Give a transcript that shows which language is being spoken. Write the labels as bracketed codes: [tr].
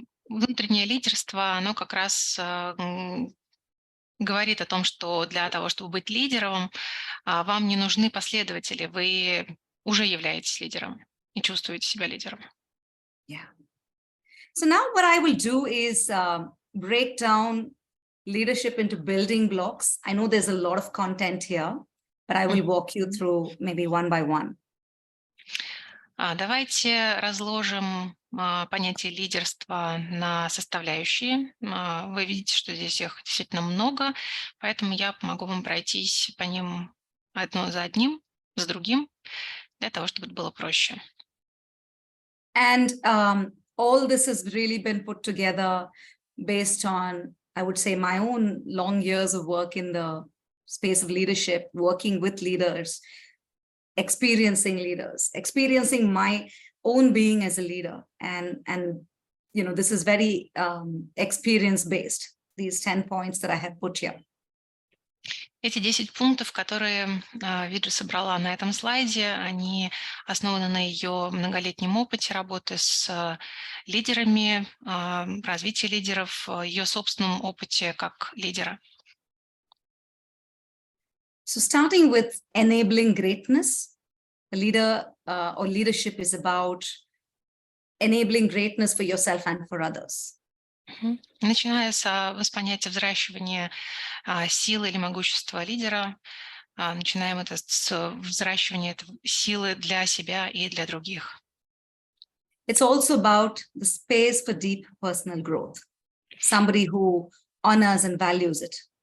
[ru] Внутреннее лидерство, оно как раз говорит о том, что для того, чтобы быть лидером, вам не нужны последователи, вы уже являетесь лидером и чувствуете себя лидером. [en] Yeah. So now what I will do is break down leadership into building blocks. I know there's a lot of content here, but I will walk you through maybe one by one. [ru] Давайте разложим понятие лидерства на составляющие. Вы видите, что здесь их действительно много, поэтому я помогу вам пройтись по ним одно за одним, за другим, для того, чтобы это было проще. [en] And all this has really been put together based on, I would say, my own long years of work in the space of leadership, working with leaders, experiencing leaders, experiencing my own being as a leader. And this is very experience-based, these 10 points that I have put here. [ru] Эти 10 пунктов, которые Виджа собрала на этом слайде, они основаны на ее многолетнем опыте работы с лидерами, развития лидеров, ее собственном опыте как лидера. [en] So starting with enabling greatness, a leader or leadership is about enabling greatness for yourself and for others. [ru] Начиная с понятия взращивания силы или могущества лидера, начинаем это с взращивания силы для себя и для других. [en] It's also about the space for deep personal growth, somebody who honors and values it.